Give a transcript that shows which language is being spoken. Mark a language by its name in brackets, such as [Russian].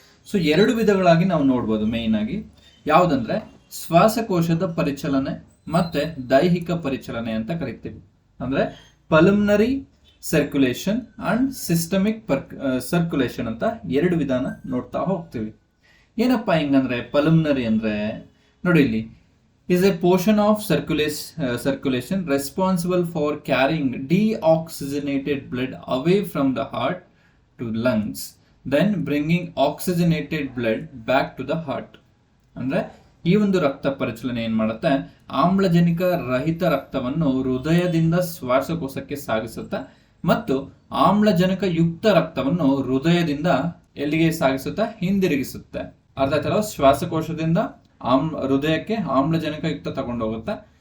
[Kannada] So ಎರಡು ವಿಧಗಳಾಗಿ ನಾವು ನೋಡ್ಬೋದು ಮೇನ್ ಆಗಿ. ಯಾವುದಂದ್ರೆ ಶ್ವಾಸಕೋಶದ ಪರಿಚಲನೆ ಮತ್ತೆ ದೈಹಿಕ ಪರಿಚಲನೆ ಅಂತ ಕರಿತೀವಿ. ಅಂದ್ರೆ pulmonary circulation and systemic circulation ಅಂತ ಎರಡು ವಿಧಾನ ನೋಡ್ತಾ ಹೋಗ್ತೀವಿ. [English] ಏನಪ್ಪಾ ಹಿಂಗಂದ್ರೆ ಪಲ್ಮನರಿ ಅಂದ್ರೆ, ನೋಡಿ ಇಲ್ಲಿ, is a portion of circulation responsible for carrying deoxygenated blood away from the heart to lungs, then bringing oxygenated blood back to the heart. [Kannada] ಅಂದ್ರೆ ಈ ಒಂದು ರಕ್ತ ಪರಿಚಲನೆ ಏನ್ ಮಾಡುತ್ತೆ, ಆಮ್ಲಜನಕ ರಹಿತ ರಕ್ತವನ್ನು ಹೃದಯದಿಂದ ಶ್ವಾಸಕೋಶಕ್ಕೆ ಸಾಗಿಸುತ್ತೆ ಮತ್ತು ಆಮ್ಲಜನಕ ಯುಕ್ತ ರಕ್ತವನ್ನು ಹೃದಯದಿಂದ ಎಲ್ಲಿಗೆ ಸಾಗಿಸುತ್ತೆ, ಹಿಂದಿರುಗಿಸುತ್ತೆ. ಅರ್ಥ ಆಯ್ತಲ್ಲ? ಶ್ವಾಸಕೋಶದಿಂದ ಹೃದಯಕ್ಕೆ ಆಮ್ಲಜನಕ ಯುಕ್ತ ತಗೊಂಡೋಗುತ್ತೆ.